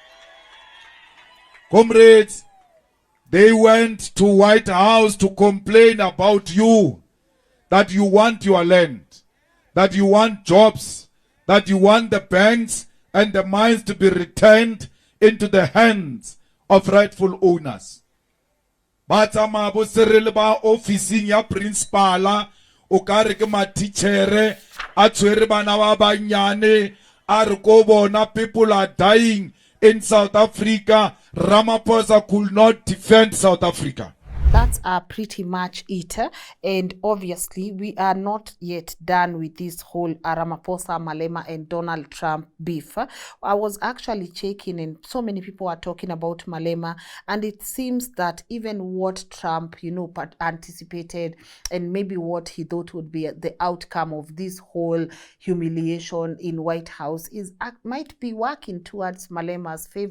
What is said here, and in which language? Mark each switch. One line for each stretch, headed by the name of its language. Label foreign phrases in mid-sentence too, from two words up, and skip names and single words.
English: Comrades, they went to White House to complain about you, that you want your land, that you want jobs, that you want the banks and the mines to be returned into the hands of rightful owners.
Southern Sotho: Batsama bo Cyril ba officing ya principala o kare ke matitjhere a tshwere bana ba banyane a re ko bona
English: people are dying in South Africa. Ramaphosa could not defend South Africa. That's pretty much it. And obviously, we are not yet done with this whole Ramaphosa, Malema, and Donald Trump beef. I was actually checking, and so many people are talking about Malema, and it seems that even what Trump, anticipated, and maybe what he thought would be the outcome of this whole humiliation in White House might be working towards Malema's favor.